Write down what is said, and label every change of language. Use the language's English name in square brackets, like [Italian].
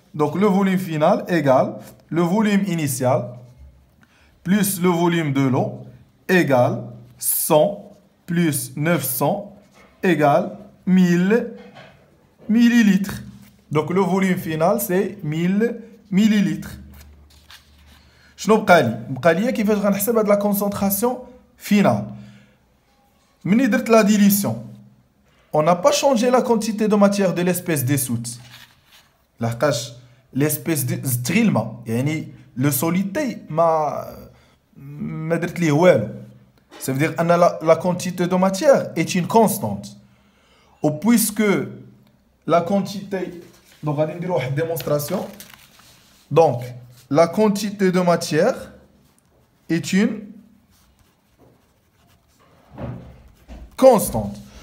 [French] Donc le volume final égale le volume initial plus le volume de l'eau égale 100 plus 900 égale 1000 millilitres. Donc le volume final c'est 1000 millilitres. [Arabic] شنو بقى لي كيفاش غنحسب هاد لا كونسونطراسيون فينال. مني درت لا ديليسيون [French] on n'a pas changé la quantité de matière de l'espèce dissoute. [Arabic] لحقاش l'espèce زدت غير الماء يعني le solide ما درت ليه والو. [French] Ça veut dire que la quantité de matière est une constante. Ou puisque la quantité... Donc, on va dire une démonstration. Donc, la quantité de matière est une constante.